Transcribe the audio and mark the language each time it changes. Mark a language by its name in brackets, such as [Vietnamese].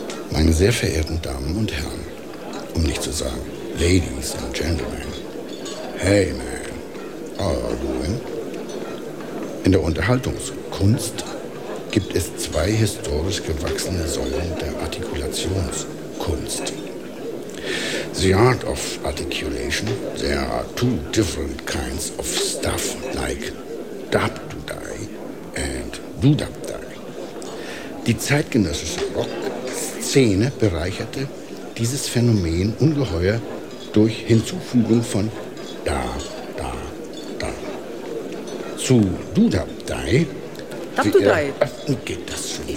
[German] Meine sehr verehrten Damen und Herren, um nicht zu sagen, Ladies and Gentlemen, hey man, how are you doing? In der Unterhaltungskunst gibt es zwei historisch gewachsene Säulen der Artikulationskunst. [English] The art of articulation, there are two different kinds of stuff, like dab-du-dai and du-dab-dai. [German] Die zeitgenössische Rock-Szene bereicherte dieses Phänomen ungeheuer durch Hinzufügung von da, da, da. Zu du-dab-dai. Dab-du-dai. Geht das schon?